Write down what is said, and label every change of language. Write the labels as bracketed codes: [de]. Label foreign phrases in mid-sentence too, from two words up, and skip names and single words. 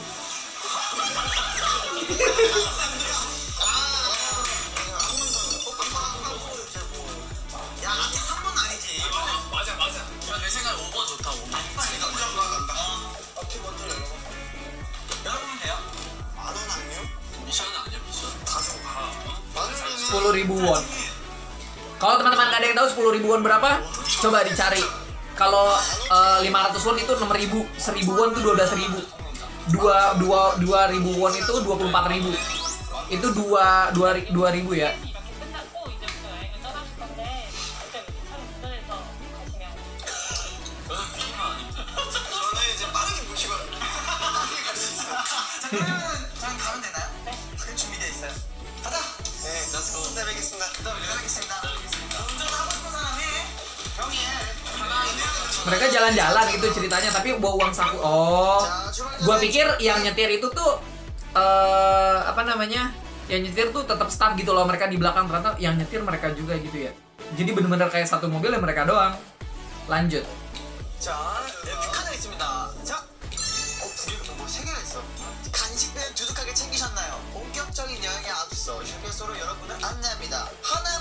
[ko] 야, 아직 3번 아니지. 맞아. 야, 내 생각에 5번 좋다. 5번. 빨리 먼저 나간다. 앞에 먼저 열어봐. 열어보면 돼요. 만원 아니요? 미션은 아니야, 미션. 다섯. 만원이면 [id] 10.000 won. Kalau teman-teman gak ada yang tahu 10.000 won berapa, coba dicari. Kalau 500 won itu 6.000, 1.000 won itu 12.000. 2.000 won itu 24.000. Itu 2.000 ya. [ko] 이렇게 끝났고 이제부터 여행을 떠나실 건데 그때 이렇게 차 운전해서 가시면 너는 미니만 아닌데. 저는 이제 빠르게 모시고 빠르게 갈 수 있어요. 자, 그러면 저희 가면 되나요? 네. 준비되어 있어요. 가자. 네, [en] let's go. [ko] 그때 뵙겠습니다. 그때 뵙겠습니다. 운전하고 싶은 사람이 형이 하나 [id] Mereka jalan-jalan gitu ceritanya, tapi bawa uang saku. Oh, gua pikir yang nyetir itu tuh apa namanya? Yang nyetir tuh tetap staff gitu loh, mereka di belakang, ternyata yang nyetir mereka juga gitu ya. Jadi bener-bener kayak satu mobil ya mereka doang. Lanjut. [ko] 자, 네, 뷰카드 있습니다. 자, 세 개가 있어. 간식은 두둑하게 챙기셨나요? 본격적인 여행에 앞서 휴게소로 여러분을 안내합니다. 핫